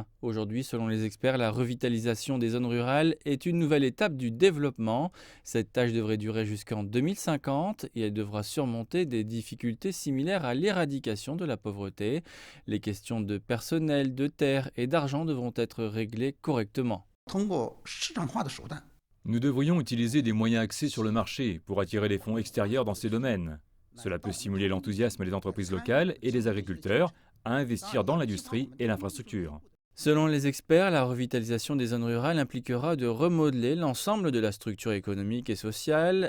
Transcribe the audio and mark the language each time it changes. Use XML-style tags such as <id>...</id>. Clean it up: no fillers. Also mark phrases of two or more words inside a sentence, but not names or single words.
<fr>Aujourd'hui, selon les experts, la revitalisation des zones rurales est une nouvelle étape du développement. Cette tâche devrait durer jusqu'en 2050 et elle devra surmonter des difficultés similaires à l'éradication de la pauvreté. Les questions de personnel, de terre et d'argent devront être réglées correctement.</fr> <zh>通过市场化的手段，</zh> <fr>Nous devrions utiliser des moyens axés sur le marché pour attirer les fonds extérieurs dans ces domaines. Cela peut stimuler l'enthousiasme des entreprises locales et des agriculteurs à investir dans l'industrie et l'infrastructure. Selon les experts, la revitalisation des zones rurales impliquera de remodeler l'ensemble de la structure économique et sociale.</fr>